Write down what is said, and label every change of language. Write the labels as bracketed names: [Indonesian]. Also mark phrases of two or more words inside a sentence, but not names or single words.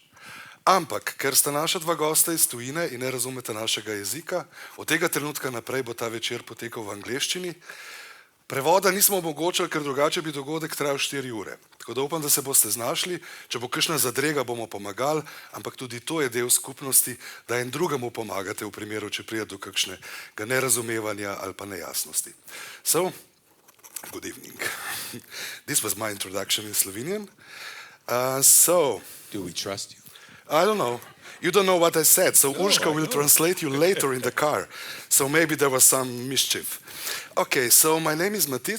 [Slovenian] Ampak, ker sta naša dva gosta iz tujine in ne razumete našega jezika, od tega trenutka naprej bo ta večer potekal v angleščini. Prevoda nismo omogočili, ker drugače bi dogodek trajal 4 ure. Tako da upam, da se boste znašli, če bo kakšna zadrega, bomo pomagali, ampak tudi to je del skupnosti, da en drugemu pomagate v primeru, če pride do kakšnega nerazumevanja ali pa nejasnosti. [English] So, good evening. This was my introduction in Slovenian. Do we trust you? I don't know. You don't know what I said, so Urška will translate you later in the car. So maybe there was some mischief. Okay, so my name is Matic.